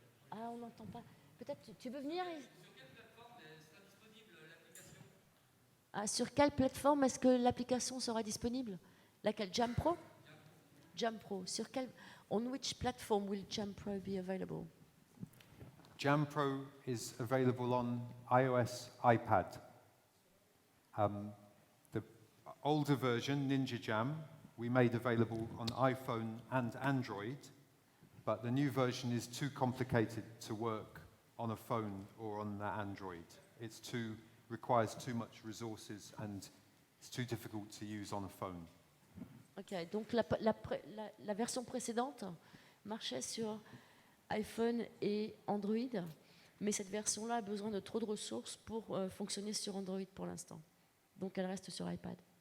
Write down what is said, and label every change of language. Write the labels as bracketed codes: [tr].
[fr] Ah, on n'entend pas. Peut-être tu veux venir Ah, sur quelle plateforme est-ce que l'application sera disponible? Laquelle? Jam Pro? Jam Pro. Sur quelle? [en] On which platform will Jam Pro be available? Jam Pro is available on iOS, iPad. The older version, Ninja Jam, we made available on iPhone and Android, but the new version is too complicated to work on a phone or on the Android. Requires too much resources and it's too difficult to use on a phone. [fr] Ok, donc la version précédente marchait sur iPhone et Android, mais cette version-là a besoin de trop de ressources pour fonctionner sur Android pour l'instant. Donc elle reste sur iPad.